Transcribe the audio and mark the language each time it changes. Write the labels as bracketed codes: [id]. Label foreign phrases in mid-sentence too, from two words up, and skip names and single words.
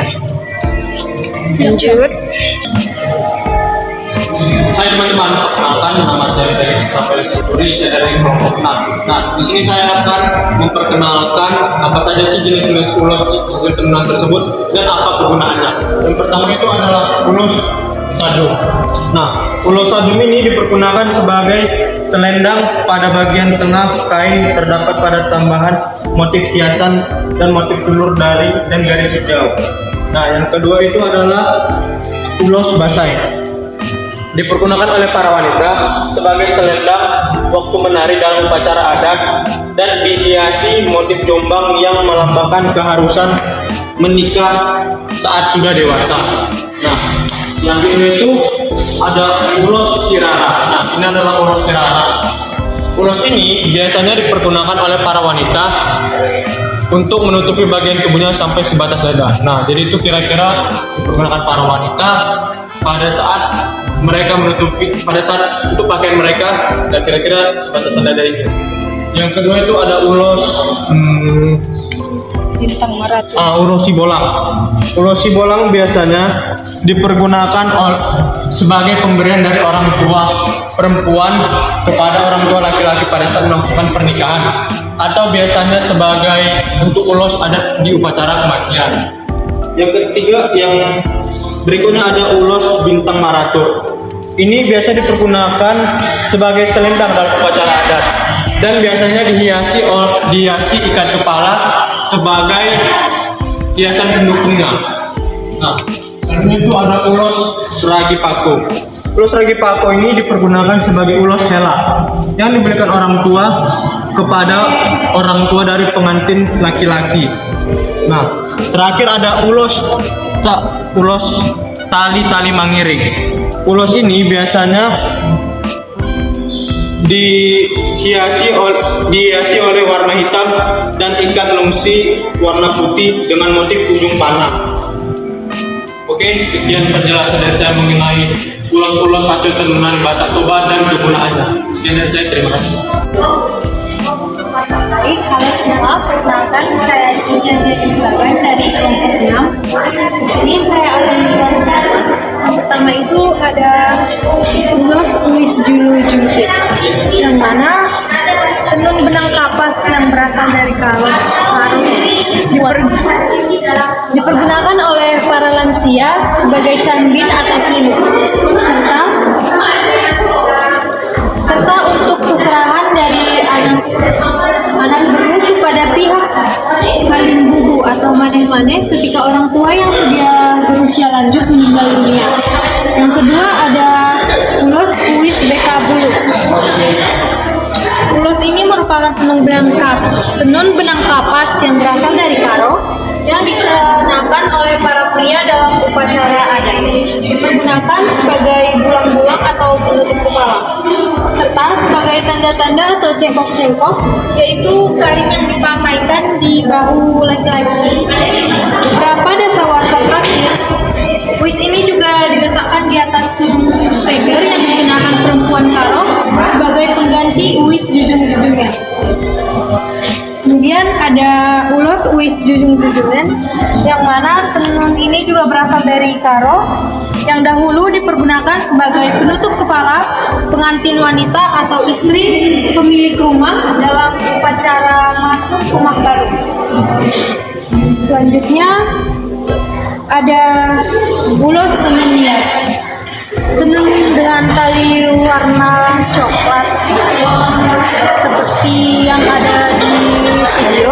[id] Lanjut. Hai teman-teman, perkenalkan nama saya Felix Rafael Santuri, saya dari kelompok 6. Nah, di sini saya akan memperkenalkan apa saja sih jenis-jenis ulos hasil tenunan tersebut dan apa kegunaannya. Yang pertama itu adalah ulos sadum. Nah, ulos sadum ini dipergunakan sebagai selendang pada bagian tengah kain, terdapat pada tambahan motif hiasan dan motif ulur dari dan garis hijau. Nah, yang kedua itu adalah ulos basai. Dipergunakan oleh para wanita sebagai selendang waktu menari dalam upacara adat dan dihiasi motif jombang yang melambangkan keharusan menikah saat sudah dewasa. Nah, yang kedua itu ada ulos sirara. Nah, ini adalah ulos sirara. Ulos ini biasanya dipergunakan oleh para wanita untuk menutupi bagian tubuhnya sampai sebatas dada. Nah, jadi itu kira-kira dipergunakan para wanita pada saat mereka menutupi, pada saat untuk pakaian mereka, dan kira-kira sebatas dada ini. Yang kedua itu ada ulos Bintang Maratur. ulos sibolang. Ulos sibolang biasanya dipergunakan sebagai pemberian dari orang tua perempuan kepada orang tua laki-laki pada saat melakukan pernikahan, atau biasanya sebagai untuk ulos adat di upacara kematian. Yang ketiga, yang berikutnya ada ulos bintang maratur. Ini biasa dipergunakan sebagai selendang dalam upacara adat dan biasanya dihiasi ikat kepala sebagai hiasan pendukungnya. Nah, selanjutnya itu ada ulos ragi pako. Ulos ragi pako ini dipergunakan sebagai ulos hela yang diberikan orang tua kepada orang tua dari pengantin laki-laki. Nah, terakhir ada ulos tali mangiring. Ulos ini biasanya dihiasi oleh warna hitam dan ikat lungsi warna putih dengan motif ujung panah. Oke, sekian penjelasan dari saya mengenai ulos-ulos hasil tenunan Batak Toba dan kegunaannya. Sekian dari saya, terima kasih. Baik, halo semua, perkenalkan saya Julian Islawan dari kelompok 6. Di sini saya akan menjelaskan yang pertama itu ada ulos uis julu jungkit, yang mana tenun benang kapas yang berasal dari karo dipergunakan oleh para lansia sebagai cambin atau selimut, serta untuk seserahan dari anak beru kepada pihak halim bubu atau maneh-maneh ketika orang tua yang sudah berusia lanjut meninggal dunia. Yang kedua ada ulos uis beka bulu. Ulos ini merupakan tenun benang kapas yang berasal dari karo yang dikenakan oleh para pria dalam upacara adat. Dipergunakan sebagai bulang-bulang atau penutup kepala, serta sebagai tanda-tanda atau cengkok-cengkok, yaitu kain yang dipakaikan di bahu laki-laki. Beberapa dasawarsa terakhir, uis ini juga diletakkan di atas tudung steger yang digunakan perempuan karo sebagai pengganti uis jujung-jujungan. Kemudian ada ulos uis jujung-jujungan, yang mana tenun ini juga berasal dari karo yang dahulu dipergunakan sebagai penutup kepala pengantin wanita atau istri pemilik rumah dalam upacara masuk rumah baru. Selanjutnya ada ulos tenun hias, tenun dengan tali warna coklat seperti yang ada di video.